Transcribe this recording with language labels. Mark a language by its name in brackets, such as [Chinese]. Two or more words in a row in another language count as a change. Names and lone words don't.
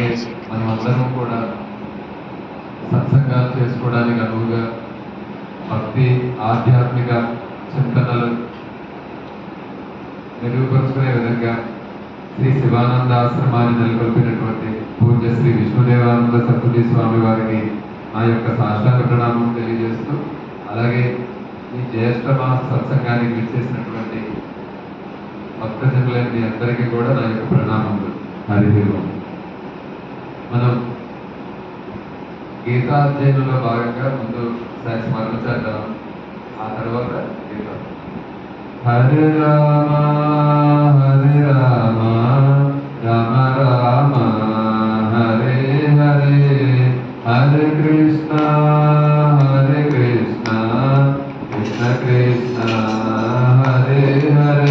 [Telugu] మనమందరం కూడా సత్సంగాలు చేసుకోవడానికి అనువుగా భక్తి ఆధ్యాత్మిక చింతనలు మెరుగుపరుచుకునే విధంగా శ్రీ శివానంద ఆశ్రమాన్ని నెలకొల్పినటువంటి పూజ్య శ్రీ విష్ణుదేవానంద సరస్వతి స్వామి వారికి నా యొక్క సాష్టాంగ ప్రణామం తెలియజేస్తూ, అలాగే ఈ జ్యేష్ఠ మాస సత్సంగానికి విచ్చేసినటువంటి భక్తజనులైన అందరికీ కూడా నా యొక్క ప్రణామములు. [Sanskrit] హరి ఓం. [Telugu] మనం గీతాధ్యయనంలో భాగంగా ముందు స్మరణ చేద్దాం, ఆ తర్వాత గీత. [Sanskrit] హరే రామ హరే రామ రామ రామ హరే హరే హరే కృష్ణ కృష్ణ కృష్ణ హరే హరే.